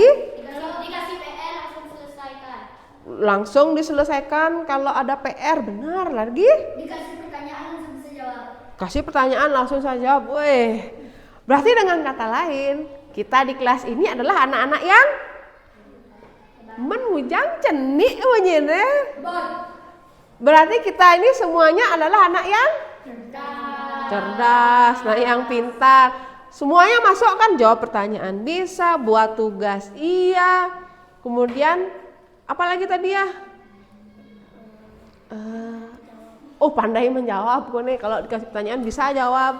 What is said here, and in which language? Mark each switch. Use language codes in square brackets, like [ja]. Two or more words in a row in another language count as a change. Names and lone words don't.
[id] Kalau dikasih PR langsung selesaikan. Langsung diselesaikan kalau ada PR, benar. Lagi? Dikasih pertanyaan langsung bisa jawab. Kasih pertanyaan langsung saja jawab. Weh. Berarti dengan kata lain, kita di kelas ini adalah anak-anak yang [ban] menujang cenik menyene. [id] Berarti kita ini semuanya adalah anak yang cerdas, anak yang pintar. Semuanya masuk kan, jawab pertanyaan bisa, buat tugas iya. Kemudian apalagi tadi ya? Pandai menjawab kok nih, kalau dikasih pertanyaan bisa jawab.